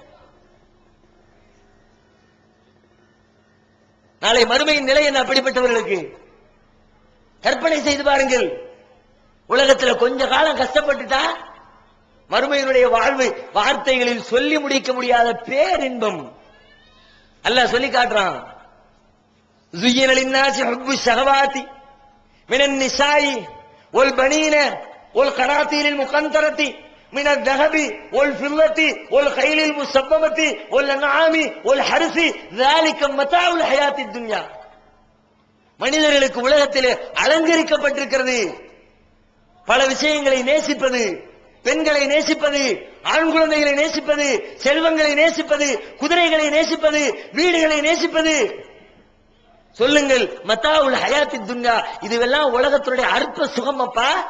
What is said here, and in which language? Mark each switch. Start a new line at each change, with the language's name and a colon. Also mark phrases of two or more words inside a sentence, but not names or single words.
Tamil: நாளை மறுமையின் நிலை என்ன? அப்படிப்பட்டவர்களுக்கு கற்பனை செய்து பாருங்கள். உலகத்துல கொஞ்ச காலம் கஷ்டப்பட்டுட்டா மறுமையினுடைய வாழ்வு வார்த்தைகளில் சொல்லி முடிக்க முடியாத பேரின்பம். அல்லாஹ் சொல்லி காட்டுறான்.
Arabic: زين للناس حب الشهوات من النساء والبنين والقناطير المقنطرة من الذهب والفضة والخيل المسومة والأنعام والحرث ذلك متاع الحياة الدنيا.
Tamil: மனிதர்களுக்கு உலகத்திலே அலங்கரிக்கப்பட்டிருக்கிறது பல விஷயங்களை நேசிப்பது, பெண்களை நேசிப்பது, ஆண் குழந்தைகளை நேசிப்பது, செல்வங்களை நேசிப்பது, குதிரைகளை நேசிப்பது, வீடுகளை நேசிப்பது. சொல்லுங்கள்,
Arabic: متاع الحياة الدنيا,
Tamil: இதுவெல்லாம் உலகத்துடைய அற்ப சுகமப்பா.